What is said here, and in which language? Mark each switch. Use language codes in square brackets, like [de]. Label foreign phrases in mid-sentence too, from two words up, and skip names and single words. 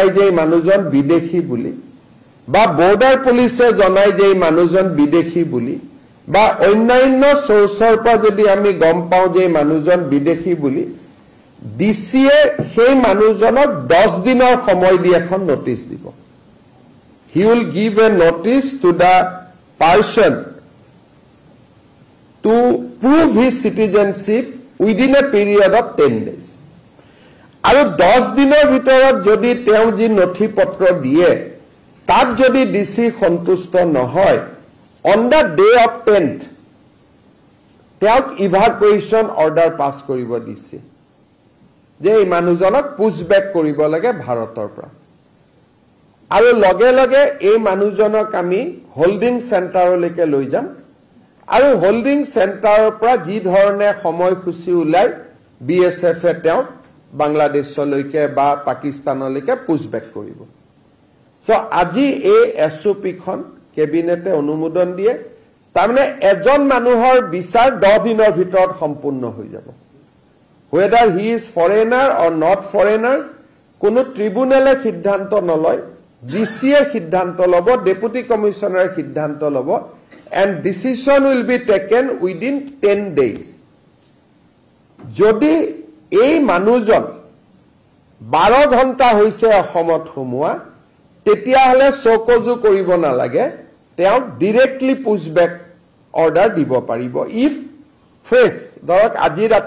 [as] যে মানুহজন বিদেশী বুলি বা [en] border police [as] জনাই যে মানুহজন বিদেশী বুলি বা অন্যান্য সোৰ্সৰ পৰা যদি আমি গম পাও যে মানুহজন বিদেশী বুলি ডিসিয়ে সেই মানুহজনক 10 দিনৰ সময় দি এখন নোটিস দিব [en] he will give a notice to the person to prove his citizenship within a period of 10 days [as] আৰু 10 দিনৰ ভিতৰত যদি তেওঁ যি নথিপত্ৰ দিয়ে তাত যদি ডিসি সন্তুষ্ট নহয় [en] on the day of [as] 10th তেওঁক [en] evacuation order pass [as] কৰিব দিছে যে এই মানুহজনক পুশবেক কৰিব লাগে ভাৰতৰ পৰা আৰু লগে লগে এই মানুহজনক আমি [en] holding center [as] লৈ যাম আৰু [en] holding center [as] পৰা যি ধৰণে সময়সূচী উলাই বিএসএফ এ তেওঁ বাংলাদেশলৈকে বা পাকিস্তানলৈকে পুশবেক কৰিব সো আজি এই এসওপিখন কেবিনেটে অনুমোদন দিয়ে তাৰমানে এজন মানুহৰ বিচাৰ 10 দিনৰ ভিতৰত সম্পূৰ্ণ হৈ যাব [en] whether he is foreigner or not foreigners [as] কোনো ট্ৰিবিউনেলে সিদ্ধান্ত নলয় ডিসিয়ে সিদ্ধান্ত লব [en] deputy commissioner [as] সিদ্ধান্ত লব [en] and decision will be taken within 10 days [as] যদি এই মানুহজন 12 ঘণ্টা হৈছে অসমত হুমুৱা তেতিয়া হলে চকজু কৰিব নালাগে তেওঁ [en] directly pushback order [as] দিব পাৰিব [en] if fresh [as] ধৰক আজি ৰাতি